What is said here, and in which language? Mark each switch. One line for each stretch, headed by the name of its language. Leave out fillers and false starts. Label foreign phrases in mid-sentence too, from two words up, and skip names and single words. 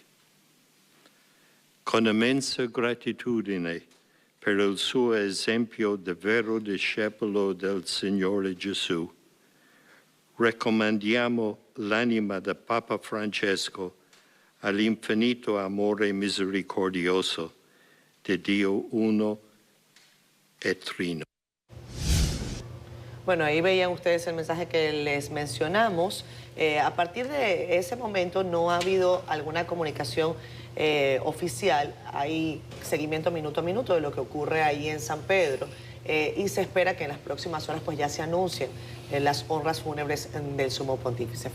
Italian: Con immensa gratitudine per il suo esempio di vero discepolo del Signore Gesù, raccomandiamo l'anima del Papa Francesco all'infinito amore misericordioso di Dio uno e trino.
Spanish: Bueno, ahí veían ustedes el mensaje que les mencionamos. A partir de ese momento no ha habido alguna comunicación oficial. Hay seguimiento minuto a minuto de lo que ocurre ahí en San Pedro y se espera que en las próximas horas pues ya se anuncien las honras fúnebres del sumo pontífice.